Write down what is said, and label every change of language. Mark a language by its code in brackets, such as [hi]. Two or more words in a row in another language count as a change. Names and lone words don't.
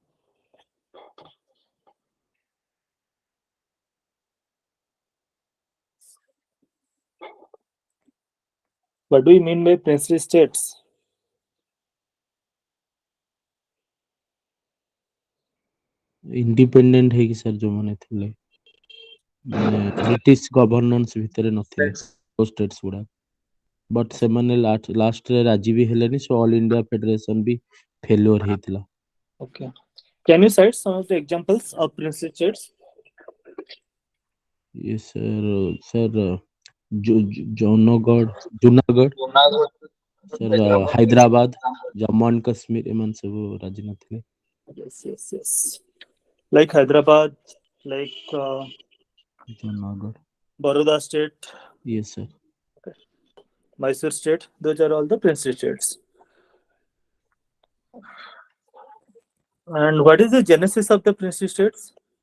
[en] What do you mean by princely states? [or] independent ହେଇକି sir ଯୋଉମାନେ ଥିଲେ ମାନେ [en] British governance [or] ଭିତରେ ନଥିଲେ ଷ୍ଟେଟ୍ସ ଗୁଡା ବଟ୍ ସେମାନେ ଲାଷ୍ଟରେ ରାଜି ବି ହେଲେନି ସୋ ଅଲ୍ ଇଣ୍ଡିଆ ଫେଡରେସନ ବି ଫେଲୁଅର ହେଇଥିଲା। [en] Okay. Can you cite some of the examples of princely states? Yes, sir, [or] ଜୁନାଗଡ଼ sir, ହାଇଦ୍ରାବାଦ ଜମ୍ମୁ ଆଣ୍ଡ କାଶ୍ମୀର ଏମାନେ ସବୁ ରାଜି ନଥିଲେ। [en] Yes. Like Hyderabad, like ଜୁନାଗଡ଼. Baroda state, Yes, sir. Mysore state. Those are all the princely states. And what is the genesis of the princely states?